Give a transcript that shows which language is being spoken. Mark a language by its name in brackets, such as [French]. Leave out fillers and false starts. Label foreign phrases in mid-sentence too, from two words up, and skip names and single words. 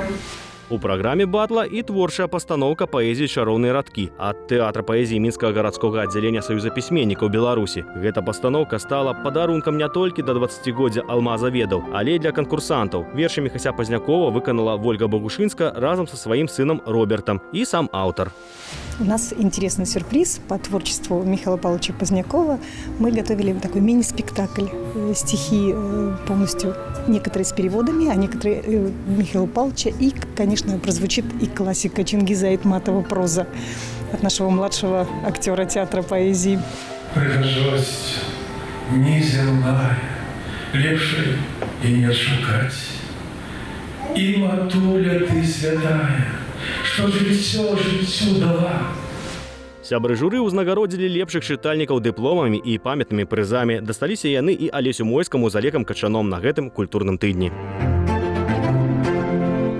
[Belarusian] У праграме батла і творчая пастаноўка паэзіі «Чароўныя радкі» ад тэатра паэзіі Мінскага гарадскога аддзялення Саюза пісьменнікаў Беларусі. Гэта пастаноўка стала падарункам не толькі да 20-годдзя Алмаза Ведаў, але і для канкурсантаў. Вершы Міхася Пазнякова выканала Вольга Богушынска разам са сваім сынам Робертам і сам аўтар. [Russian] У нас интересный сюрприз по творчеству Михаила Павловича Позднякова. Мы готовили такой мини-спектакль. Стихи полностью, некоторые с переводами, а некоторые Михаила Павловича. И, конечно, прозвучит и классика Чингиза Айтматова «Проза» от нашего младшего актера театра поэзии. [Belarusian] Прихожусь неземная, лепшей и не шукать. И, Матуля, ты святая, што жыццё дала. Сябры журы ўзнагародзілі лепшых чытальнікаў дыпломамі і памятнымі прызамі. Дасталіся яны і Алесю Мойскаму з Алекам Качаном на гэтым культурным тыдні.